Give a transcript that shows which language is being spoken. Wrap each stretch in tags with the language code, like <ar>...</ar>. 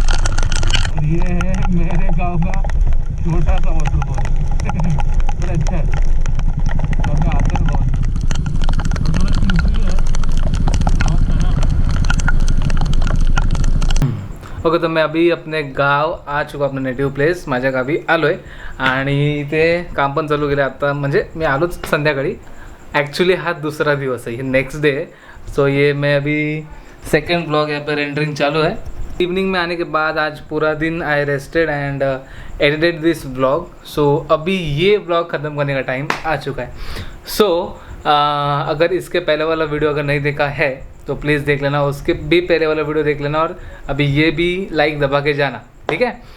<hi>ये है मेरे गांव का छोटा सा वाटरफॉल। बड़ा अच्छा है, और आते हैं बहुत, और थोड़ा स्लिपरी है बहुत है ना। ओके, तो मैं अभी अपने गाव आ चुका,</hi> <mr>अपने नेटिव्ह प्लेस, माझ्या गावी आलो आहे आणि इथे काम पण चालू केलं आता, म्हणजे मी आलोच संध्याकाळी।</mr> <hi>ॲक्च्युली हा दूसरा दिवस है, ये नेक्स्ट डे है। सो ये मैं अभी सेकेंड ब्लॉग यहाँ पर रेंडरिंग चालू है। इवनिंग में आने के बाद आज पूरा दिन</hi> <en>I rested and edited this blog.</en> <hi>सो अभी ये ब्लॉग ख़त्म करने का टाइम आ चुका है। सो अगर इसके पहले वाला वीडियो अगर नहीं देखा है तो प्लीज़ देख लेना, उसके भी पहले वाला वीडियो देख लेना, और अभी ये भी लाइक दबा के जाना, ठीक है।</hi>